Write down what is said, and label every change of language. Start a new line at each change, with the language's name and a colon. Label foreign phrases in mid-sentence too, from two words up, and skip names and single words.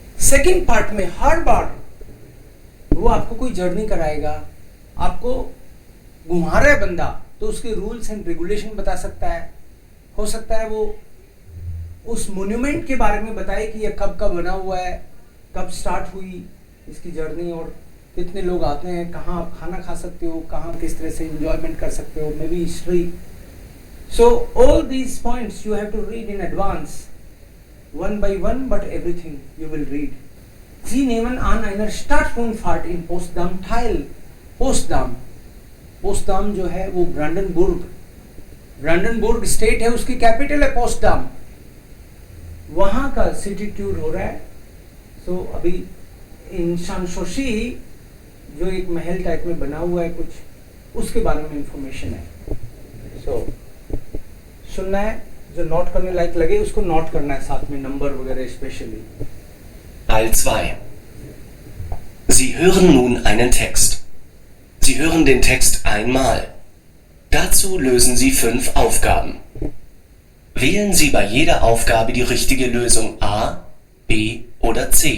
Hindi: सेकंड पार्ट में हर बार वो आपको कोई जर्नी कराएगा, आपको घुमा रहा है बंदा तो उसके
English: rules and regulation
Hindi: बता सकता है। हो सकता है वो उस मोन्यूमेंट के बारे में बताए कि ये कब का बना हुआ है, कब स्टार्ट हुई इसकी जर्नी, और कितने लोग आते हैं, कहाँ आप खाना खा सकते हो, कहाँ किस तरह से एंजॉयमेंट कर सकते हो,
English: maybe history. so all these points you have to read in advance, one by one, but everything you will read.
German: Sie nehmen an einer Stadtrundfahrt in Potsdam teil.
Hindi: पोस्टदाम जो है वो ब्रांडनबुर्ग स्टेट है, उसकी कैपिटल है पोस्टदाम, वहां का
English: city tour
Hindi: हो रहा है। सो अभी इन शानशोशी जो एक महल टाइप में बना हुआ है कुछ, उसके बारे में इंफॉर्मेशन है। सो सुनना है, जो नोट करने लायक लगे उसको नोट करना है, साथ में नंबर वगैरह स्पेशली।
German: Teil 2. Sie hören nun einen Text. Sie hören den Text einmal. Dazu lösen Sie 5 Aufgaben. Wählen Sie bei jeder Aufgabe die richtige Lösung A, B oder C.